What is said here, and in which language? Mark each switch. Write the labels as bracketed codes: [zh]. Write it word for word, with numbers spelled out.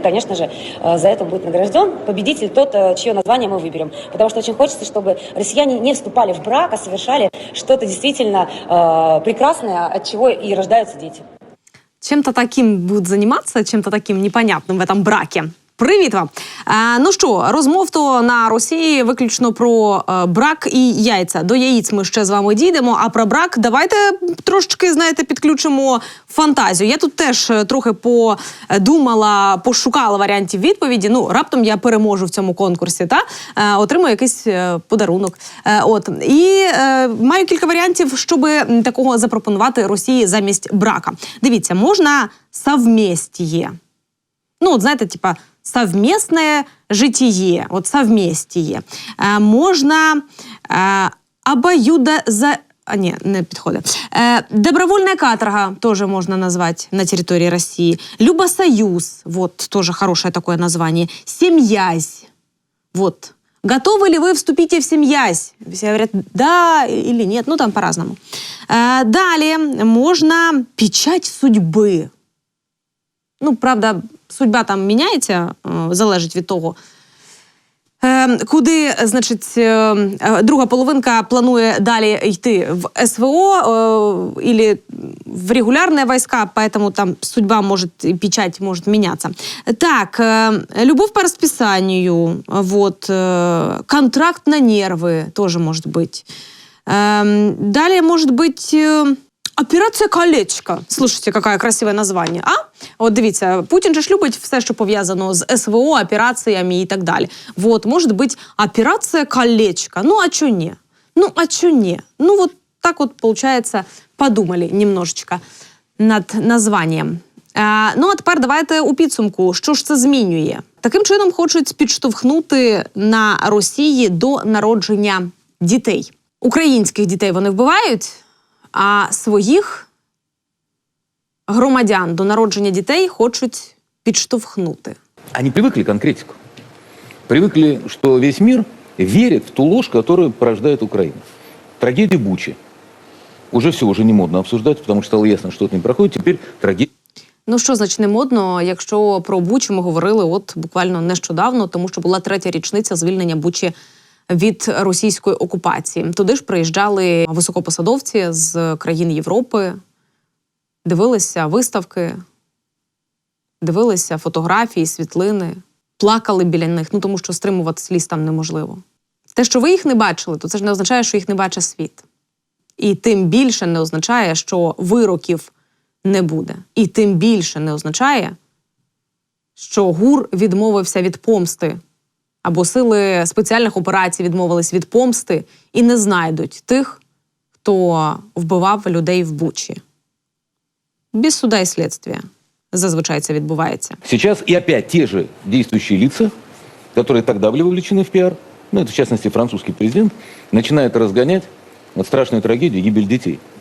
[ru] Конечно же, за это будет награжден победитель тот, чье название мы выберем. Потому что очень хочется, чтобы россияне не вступали в брак, а совершали что-то действительно прекрасное, от чего и рождаются дети. Чем-то таким будуть займатися, чем-то таким непонятним в этом браке. [uk] Привіт вам! Е, ну що, розмов то на Росії виключно про е, брак і яйця. До яїць ми ще з вами дійдемо, а про брак давайте трошечки, знаєте, підключимо фантазію. Я тут теж трохи подумала, пошукала варіантів відповіді. Ну, раптом я переможу в цьому конкурсі, та? Е, отримую якийсь е, подарунок. Е, от. І е, маю кілька варіантів, щоб такого запропонувати Росії замість брака. Дивіться, можна совместіє. Ну, от, знаєте, типа, совместное житие, вот совместие. [ru] Э, можно э, обоюдо... За... А, не, не подходит. Э, добровольная каторга тоже можно назвать на территории России. Любосоюз, вот, тоже хорошее такое название. Семьязь, вот. Готовы ли вы вступить в семьязь? Все говорят, да или нет, ну там по-разному. Э, далее можно печать судьбы. [uk] Ну, правда, судьба там міняється, залежить від того, куди, значить, друга половинка планує далі йти в СВО або в регулярні війська, тому там судьба може, печать може мінятися. Так, любов по розписанню, вот, контракт на нерви теж може бути. Далі може бути... Операція «Колечко». Слушайте, яке красиве названня, а? От дивіться, Путін же ж любить все, що пов'язано з СВО, операціями і так далі. Вот, може бути «Операція «Колечко». Ну, а чо ні? Ну, а чо ні? [ru] Ну, вот так вот, получается, подумали немножечко над названням. [uk] А, ну, а тепер давайте у підсумку, що ж це змінює? Таким чином хочуть підштовхнути на Росії до народження дітей. Українських дітей вони вбивають, а своїх громадян до народження дітей хочуть підштовхнути. [ru] Они привыкли к конкретику. Привыкли, что весь мир верит в ту ложь, которую порождает Украина. Трагедия Бучи. Уже все, уже не модно обсуждать, потому что стало ясно, что это не проходит. Теперь трагедия... [uk] Ну, що значить не модно, якщо про Бучу ми говорили от буквально нещодавно, тому що була третя річниця звільнення Бучі від російської окупації. Туди ж приїжджали високопосадовці з країн Європи, дивилися виставки, дивилися фотографії, світлини, плакали біля них, ну тому що стримувати сліз там неможливо. Те, що ви їх не бачили, то це ж не означає, що їх не бачить світ. І тим більше не означає, що вироків не буде. І тим більше не означає, що ГУР відмовився від помсти або сили спеціальних операцій відмовились від помсти і не знайдуть тих, хто вбивав людей в Бучі. Без суда і слідства зазвичай це відбувається. [ru] Сейчас и опять те же действующие лица, которые тогда были вовлечены в пиар, ну это в частности французский президент, начинает разгонять от страшной трагедии гибель детей.